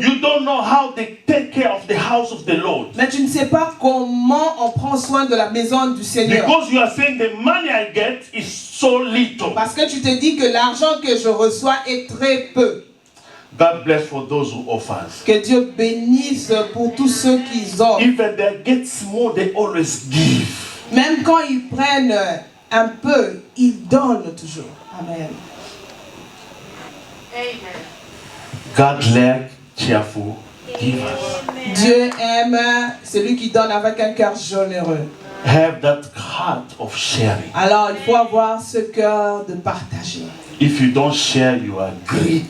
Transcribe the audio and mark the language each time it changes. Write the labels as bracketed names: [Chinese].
[English] you don't know how they take care of the house of the Lord. [French] Mais tu ne sais pas comment on prend soin de la maison du Seigneur. [English] Because you are saying the money I get is so little. [French] Parce que tu te dis que l'argent que je reçois est très peu. [English] God bless for those who offers. [French] Que Dieu bénisse pour tous ceux qui offrent. [English] Even they get small, they always give. [French] Même quand ils prennent un peu, ils donnent toujours. [English] Amen. God like cheerful givers. [French] Dieu aime celui qui donne avec un cœur généreux. [English] Have that heart of sharing. [French] Alors il faut avoir ce cœur de partager. [English] If you don't share, you are greedy.